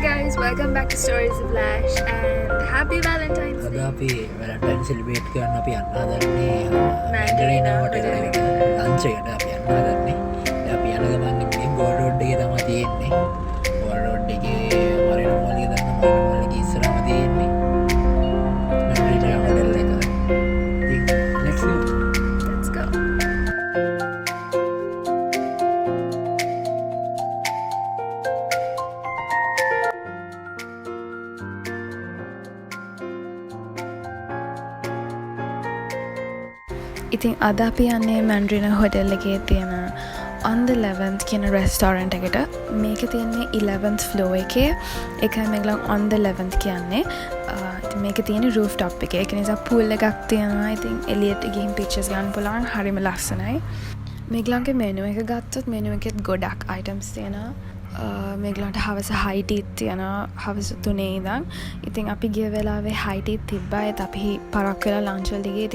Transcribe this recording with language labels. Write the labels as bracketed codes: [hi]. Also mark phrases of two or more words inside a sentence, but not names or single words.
[en] welcome back to Stories of Lash and happy Valentine's Day. [si] අපි [en] Valentine celebrate [si] කරන්න අපි යන්න හදන්නේ Mandarina හොටෙල් Hotel එකට ලන්ච් එකට අපි යන්න හදන්නේ. අපි යන ගමන් ඉන්නේ ගෝල් රෝඩ් එකේ තමයි තියෙන්නේ. ගෝල් රෝඩ් එකේ මරිනා මෝල් එකේ තමයි මරිනා මෝල් එකේ ඉස්සරහම තියෙන්නේ. Mandarina Hotel එක. ඉතින් [en] let's go. Let's go. [si] ඉතින් අද අපි යන්නේ Mandarina Hotel එකේ තියෙන on the 11th කියන restaurant එකට. මේක තියෙන්නේ 11th floor එකේ. ඒකයි මේගොල්ලෝ on the 11th කියන්නේ. ඉතින් මේක තියෙන්නේ rooftop එකේ. ඒක නිසා pool එකක් තියෙනවා. ඉතින් එළියට ගිහින් pictures ගන්න පුළුවන්. හරිම ලස්සනයි. මේගොල්ලන්ගේ menu එක ගත්තොත් menu එකෙත් ගොඩක් items තියෙනවා. මේගලන්ට හවස හයිටීත් තියෙනවා හවස 3 ඉඳන්. ඉතින් අපි ගිය වෙලාවේ හයිටීත් තිබ්බා. ඒත් අපි පරක් වෙලා ලන්ච් වලට ගියේ.